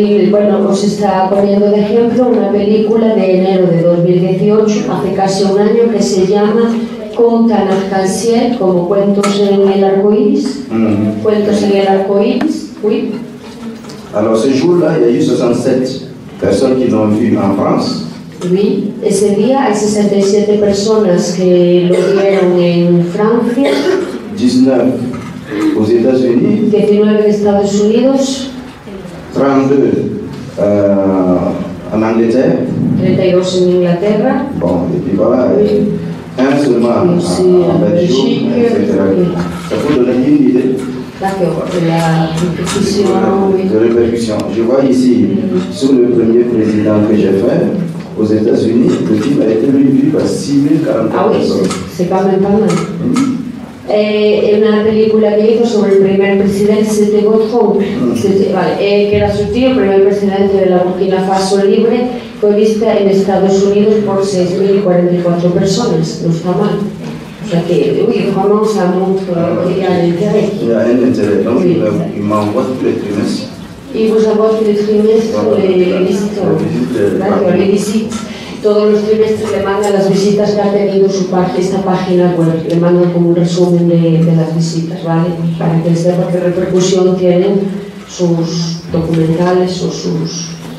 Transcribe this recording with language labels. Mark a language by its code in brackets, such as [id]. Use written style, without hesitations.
[es] Bueno, os está poniendo de ejemplo una película de enero de 2018, hace casi un año, que se llama Conte en arc-en-ciel, como cuentos en el arco iris. Cuentos en el arco iris, oui. [fr] Alors ce jour-là, il y a eu 67 personnes qui l'ont vu en France. [es] Oui, ese día hay 67 personas que lo vieron en Francia, [fr] 19 aux États-Unis, [es] 19 en Estados Unidos, [fr] 32 en Angleterre. [es] 32 en Inglaterra. [fr] Bon, et puis voilà, un seulement en Belgique, etc. Ça peut donner une idée D'accord, de la répercussion, oui. de répercussion. Je vois ici, sur le premier président que j'ai fait, aux États-Unis, le film a été vu par 6040 Ah oui, personnes. c'est quand même pas mal. [es] Una película que hizo sobre el primer presidente, c'était Gautron, que era su tío, el primer presidente de la Burkina Faso libre, fue vista en Estados Unidos por 6.044 personas, no está mal. O sea que, [fr] oui, vraiment, ça montre qu'il y a un intérêt. Il y a un intérêt, donc oui. Il m'envoie tous les trimestres. Y vous envoie tous les trimestres les visites, les visites. [es] Todos los trimestres le mandan las visitas que ha tenido esta página web, le mandan como un resumen de las visitas, ¿vale? Para que sepa qué repercusión tienen sus documentales o sus